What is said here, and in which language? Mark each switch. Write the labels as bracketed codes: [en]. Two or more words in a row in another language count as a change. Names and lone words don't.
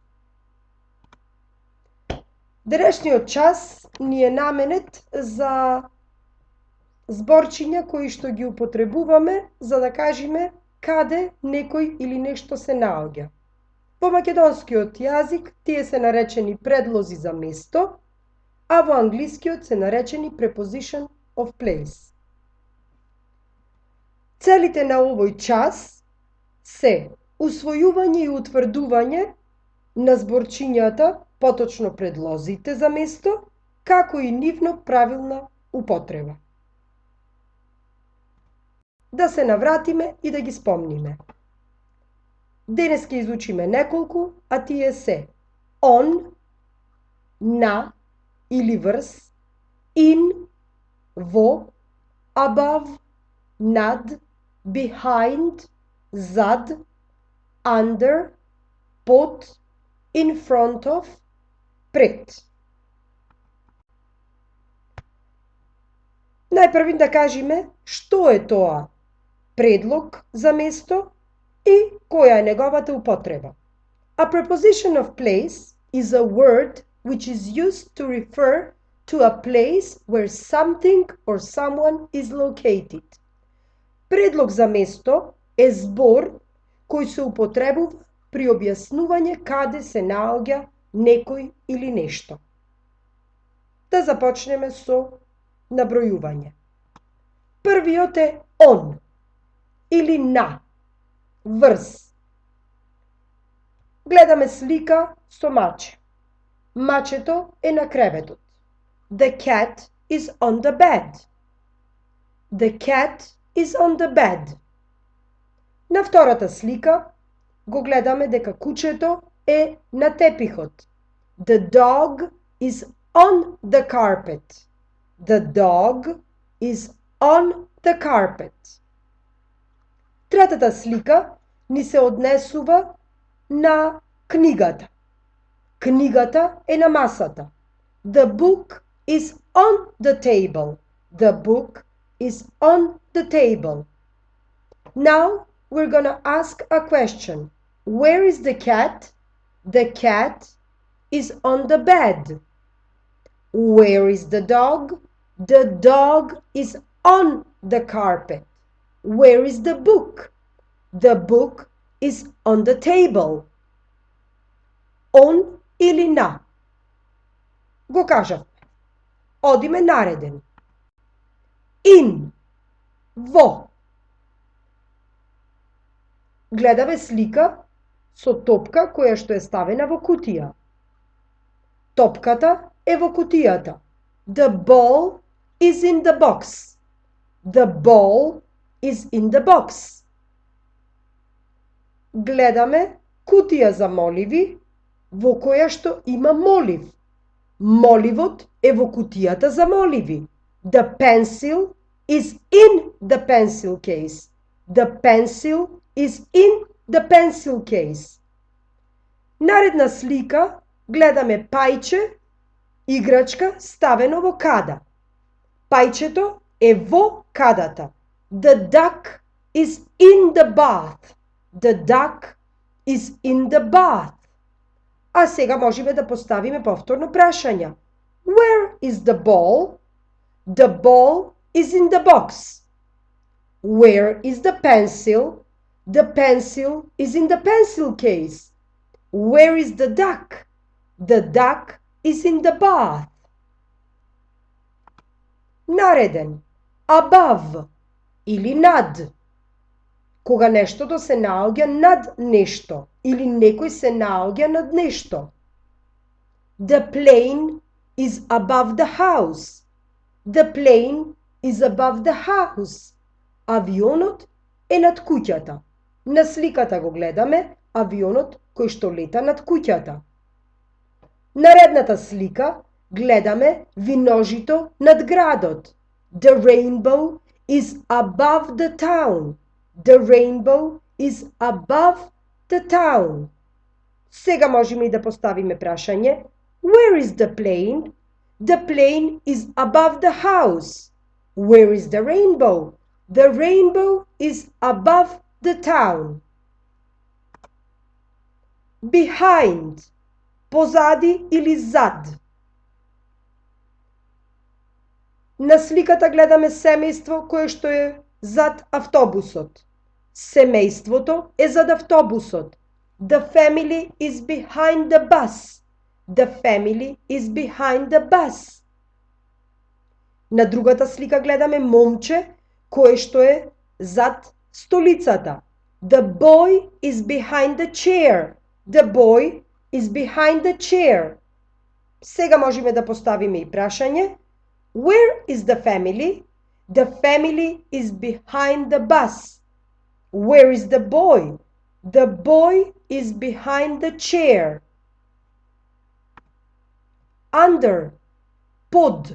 [mk] Денешниот час ни е наменет за зборчиња кои што ги употребуваме за да кажеме каде некој или нешто се наоѓа. Во македонскиот јазик тие се наречени предлози за место, а во англискиот се наречени [en] preposition of place. [mk] Целите на овој час се усвојување и утврдување на зборчињата, поточно предлозите за место, како и нивно правилна употреба. Да се навратиме и да ги спомниме. Денес ќе изучиме неколку, а тие се on, на или врз, in, во, [en] above, над, behind, зад, under, под, in front of, [mk] пред. Најпрвин да кажеме што е тоа предлог за место и која е неговата употреба. [en] A preposition of place is a word which is used to refer to a place where something or someone is located. [mk] Предлог за место е збор кој се употребува при објаснување каде се наоѓа некој или нешто. Да започнеме со набројување. Првиот е on или на, врз. Гледаме слика со маче. Мачето е на креветот. [en] The cat is on the bed. The cat is on the bed. [mk] На втората слика го гледаме дека кучето е на тепихот. [en] The dog is on the carpet. The dog is on the carpet. [mk] Третата слика ни се однесува на книгата. Книгата е на масата. [en] The book is on the table. The book is on the table. Now we're gonna ask a question. Where is the cat? The cat is on the bed. Where is the dog? The dog is on the carpet. Where is the book? The book is on the table. [mk] On или на? Го кажавме. Одиме нареден. In. Во. Гледаме слика со топка која што е ставена во кутија. Топката е во кутијата. [en] The ball is in the box. The ball is in the box. [mk] Гледаме кутија за моливи во која што има молив. Моливот е во кутијата за моливи. [en] The pencil is in the pencil case. The pencil is in the pencil case. [mk] Наредна слика гледаме пајче, играчка ставено во када. Пајчето е во кадата. [en] The duck is in the bath. The duck is in the bath. [mk] А сега можеме да поставиме повторно прашања. [en] Where is the ball? The ball is in the box. Where is the pencil? The pencil is in the pencil case. Where is the duck? The duck is in the bath. [mk] Нареден. Above или над. Кога нештото се наоѓа над нешто или некој се наоѓа над нешто. [en] The plane is above the house. The plane is above the house. [mk] Авионот е над куќата. На сликата го гледаме авионот кој што лета над куќата. Наредната слика гледаме виножито над градот. [en] The rainbow is above the town. The rainbow is above the town. [mk] Сега можеме и да поставиме прашање. [en] Where is the plane? The plane is above the house. Where is the rainbow? The rainbow is above the town. [mk] Behind. Позади или зад. На сликата гледаме семејство кое што е зад автобусот. Семејството е зад автобусот. [en] The family is behind the bus. The family is behind the bus. [mk] На другата слика гледаме момче кое што е зад столицата. [en] The boy is behind the chair. The boy is behind the chair. [mk] Сега можеме да поставиме и прашање. [en] Where is the family? The family is behind the bus. Where is the boy? The boy is behind the chair. [mk] Under. Под.